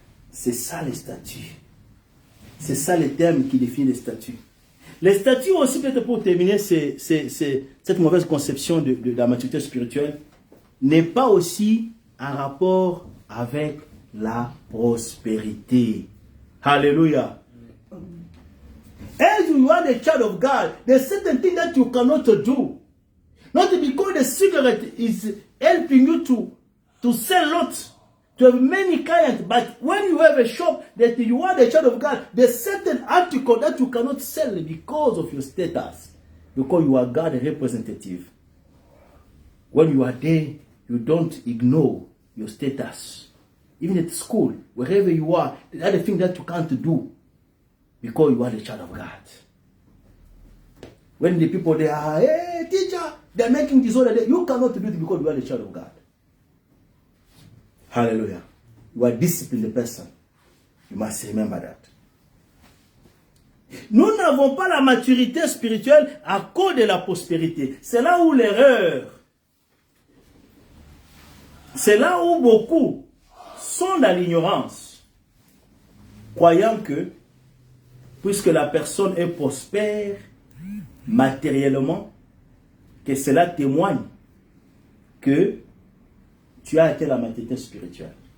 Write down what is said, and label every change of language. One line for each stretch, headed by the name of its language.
French: C'est ça les statuts. C'est ça les termes qui définissent les statuts. Les statuts aussi, peut-être pour terminer, cette mauvaise conception de la maturité spirituelle, n'est pas aussi en rapport avec la prospérité. Alléluia.
English: As you are the child of God, there's certain things that you cannot do. Not because the cigarette is helping you to sell lots, to have many clients, but when you have a shop that you are the child of God, there's certain article that you cannot sell because of your status, because you are God's representative. When you are there, you don't ignore your status. Even at school, wherever you are, there are the things that you can't do because you are the child of God. When the people they are, hey teacher, they're making disorder, you cannot do it because you are the child of God. Hallelujah. You are a disciplined person. You must remember that.
French: Nous n'avons pas la maturité spirituelle à cause de la prospérité. C'est là où l'erreur. C'est là où beaucoup sont dans l'ignorance, croyant que, puisque la personne est prospère matériellement, que cela témoigne que tu as été la maturité spirituelle.